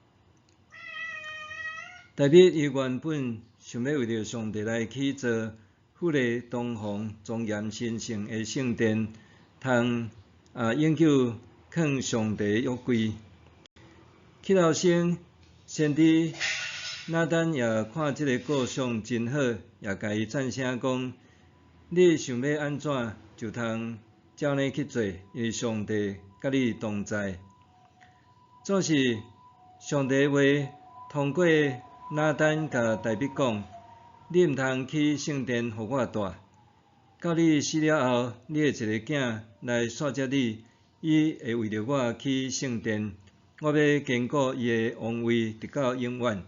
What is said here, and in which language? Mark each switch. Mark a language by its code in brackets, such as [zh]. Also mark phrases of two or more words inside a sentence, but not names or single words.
[nan] 大卫伊原本想要为着上帝来去做富丽堂皇、庄严神圣的圣殿，通永久藏上帝约柜。祈祷先知拿单也看即个构想真好，也甲伊赞声讲：你想要安怎就通照呢去做，因为上帝甲你同在。总是上帝话通过拿单甲大卫讲：你毋通去圣殿互我住，到你死了后，你的一个囝来续接你，伊会为着我去圣殿，我要坚固伊的王位，直到永远。